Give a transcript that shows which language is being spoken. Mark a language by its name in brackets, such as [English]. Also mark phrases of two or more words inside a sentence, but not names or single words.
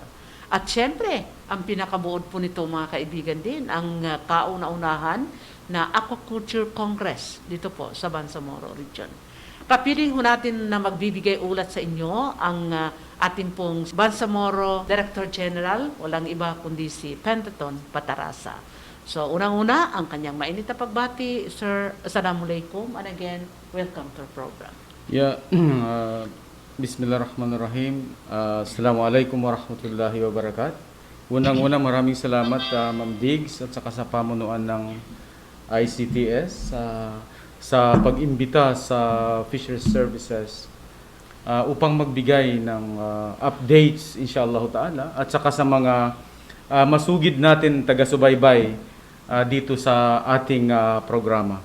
[Filipino] At syempre, ang pinakabuod po nito mga kaibigan din, ang kauna-unahan na Aquaculture Congress dito po sa Bangsamoro Region. Papiling ho natin na magbibigay ulat sa inyo ang ating pong Bangsamoro Director General, walang iba kundi si Pentaton Patarasa. So, unang-una, ang kanyang mainit na pagbati. Sir, [English] Assalamualaikum, and again, welcome to our program. Yeah, Bismillahirrahmanirrahim. [Arabic] Assalamualaikum warahmatullahi wabarakatuh. [Filipino] Unang-una, maraming salamat Ma'am Diggs at saka sa pamunuan ng ICTS sa pag-imbita sa Fisheries Services upang magbigay ng updates [Arabic] inshallah ta'ala [Filipino] at saka sa mga masugid natin taga-subaybay dito sa ating programa.